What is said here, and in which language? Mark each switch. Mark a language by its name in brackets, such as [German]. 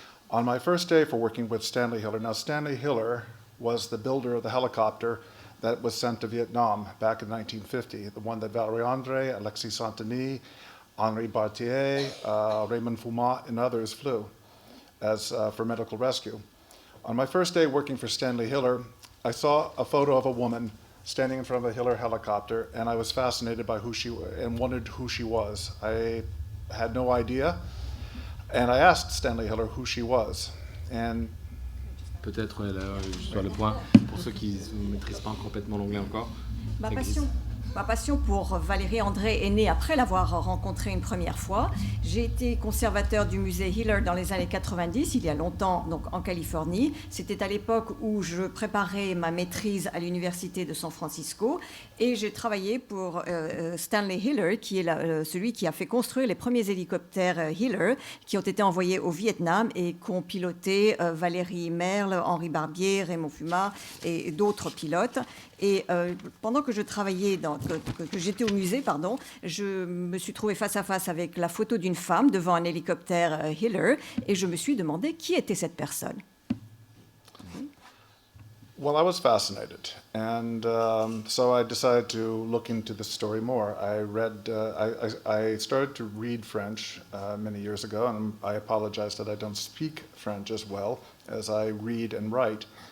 [English] On my first day for working with Stanley Hiller, now Stanley Hiller was the builder of the helicopter that was sent to Vietnam back in 1950, the one that Valéry André, Alexis Saint-Denis, Henri Bartier, Raymond Foumat, and others flew for medical rescue. On my first day working for Stanley Hiller, I saw a photo of a woman standing in front of a Hiller helicopter, and I was fascinated by who she was and wondered who she was. I had no idea, and I asked Stanley Hiller who she was. And [French] peut-être sur le point, pour ceux qui ne maîtrisent pas complètement l'anglais encore. Ma passion pour Valéry André est née après l'avoir rencontré une première fois. J'ai été conservateur du musée Hiller dans les années 90, il y a longtemps, donc en Californie. C'était à l'époque où je préparais ma maîtrise à l'université de San Francisco et j'ai travaillé pour Stanley Hiller, qui est celui qui a fait construire les premiers hélicoptères Hiller qui ont été envoyés au Vietnam et qu'ont piloté Valérie Merle, Henri Barbier, Raymond Foumat et d'autres pilotes. Et pendant que je travaillais, que j'étais au musée, je me suis trouvée face à face avec la photo d'une femme devant un hélicoptère Hiller et je me suis demandé qui était cette personne. [English] Well, I was fascinated, and so I decided to look into the story more. I started to read French many years ago, and I apologize that I don't speak French as well as I read and write.